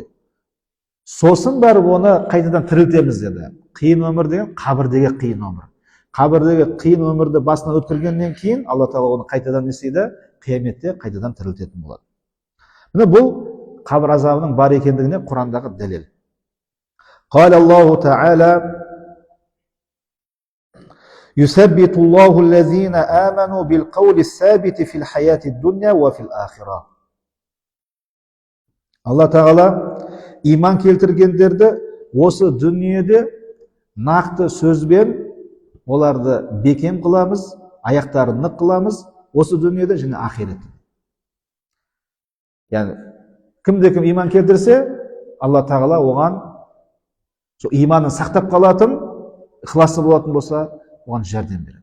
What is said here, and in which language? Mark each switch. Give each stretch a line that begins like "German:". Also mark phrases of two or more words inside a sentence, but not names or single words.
Kazakh: Сосын барып оны қайтадан тірілтеміз деді. Қиын өмір деген қабірдегі қиын өмір. Қабірдегі қиын өмірді басынан өткергеннен кейін Алла Тағала оны қайтадан не істейді? Қияметте қайтадан тірілтетін болады. Міне бұл қабір азабының бар екендігіне Құрандағы дәлел.
Arabic: قال الله تعالى يثبت الله الذين آمنوا بالقول الثابت في الحياة الدنيا وفي الآخرة.
Kazakh: Алла Тағала иман келтіргендерді осы дүниеде нақты сөзбен оларды бекем қыламыз, аяқтарын нық қыламыз, осы дүниеде және ақиретте. Яғни кімде-кім иман келтірсе, Алла Тағала оған иманын сақтап қалатын, ықыласы болатын болса, оған жәрдем береді.